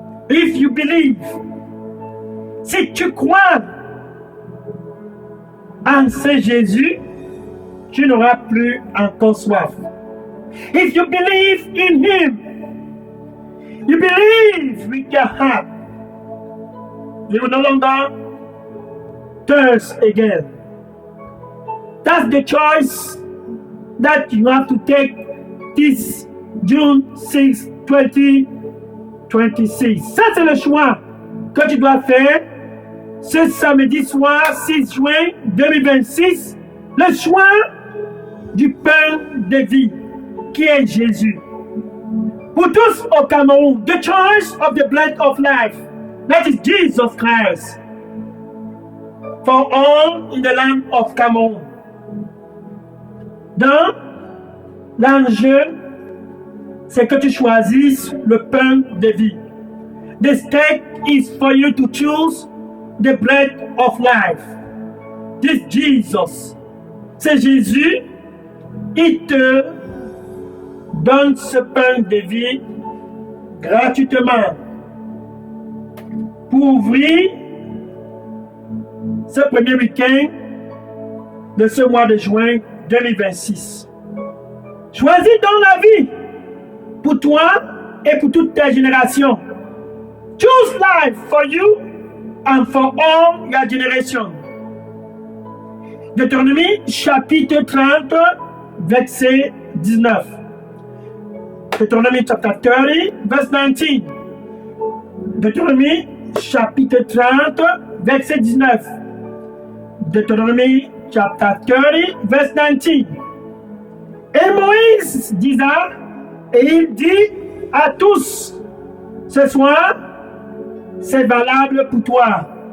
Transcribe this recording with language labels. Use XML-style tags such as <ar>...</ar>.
<en>If you believe,</en> <fr>si tu crois en ce Jésus, tu n'auras plus encore soif.</fr> <en>If you believe in Him, you believe with your heart, you will no longer thirst again. That's the choice that you have to take this June 6, 2026.</en> <fr>Ça, c'est le choix que tu dois faire ce samedi soir 6 juin 2026. Le choix du pain de vie qui est Jésus. Pour tous au Cameroun,</fr> <en>the choice of the bread of life, that is Jesus Christ. For all in the land of Cameroun.</en> <fr>Donc, l'enjeu, c'est que tu choisisses le pain de vie.</fr> <en>The stake is for you to choose the bread of life. This Jesus.</en> <fr>C'est Jésus, il te donne ce pain de vie gratuitement pour ouvrir ce premier week-end de ce mois de juin 2026. Choisis donc la vie pour toi et pour toute ta génération.</fr> <en>Choose life for you and for all your generation.</en> <fr>Deutéronomie chapitre 30, verset 19.</fr> <en>Deutéronomie chapter 30, verse 19.</en> <fr>Deutéronomie chapitre 30, verset 19.</fr> <en>Deutéronomie chapter 30, verse 19.</en> <fr>Et Moïse disa, et il dit à tous, ce soir, c'est valable pour toi.</fr>